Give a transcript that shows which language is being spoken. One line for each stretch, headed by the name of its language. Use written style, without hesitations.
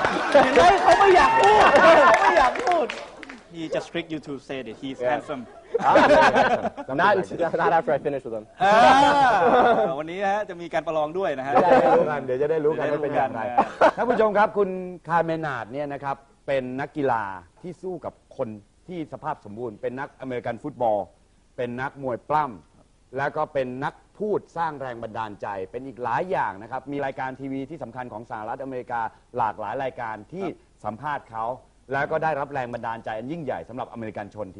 Thai: เขาไม่อยากพูดเขาไม่อยากพูด
English: He just tricked you to say that he's handsome Not after I finish with him.
Thai: วันนี้ฮะจะมีการประลองด้วยนะฮะ เดี๋ยวจะได้รู้กันว่าเป็นอย่างไรท่านผู้ชมครับคุณคาร์เมนาร์ดเนี่ยนะครับเป็นนักกีฬาที่สู้กับคนที่สภาพสมบูรณ์เป็นนักอเมริกันฟุตบอลเป็นนักมวยปล้ำแล้วก็เป็นนักพูดสร้างแรงบันดาลใจเป็นอีกหลายอย่างนะครับมีรายการทีวีที่สำคัญของสหรัฐอเมริกาหลากหลายรายการที่สัมภาษณ์เขาแล้วก็ได้รับแรงบันดาลใจอันยิ่งใหญ่สำหรับอเมริกันชนที